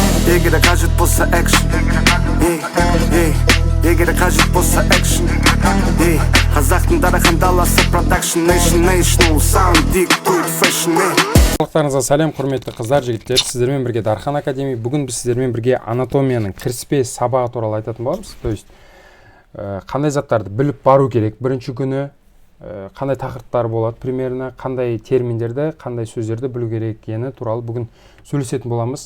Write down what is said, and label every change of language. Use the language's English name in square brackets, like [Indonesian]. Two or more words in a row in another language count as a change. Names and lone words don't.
[Kazakh] егер қажет болса экшн, егер қажет болса экшн. Қазақтың дарахан даласы продакшн, [English] national sound, dig to it fashion. [Kazakh] Барлықтарыңызға сәлем, құрметті қыздар, жігіттер. Сіздермен бірге Дархан Академи. Бүгін біз сіздермен бірге анатомияның кіріспе сабағы туралы айтатын боламыз. [Russian] То есть [Kazakh] қандай заттарды біліп бару керек бірінші күні, қандай тақырыптар болады примерно, қандай терминдерді, қандай сөздерді білу керек екені туралы бүгін сөйлесетін боламыз.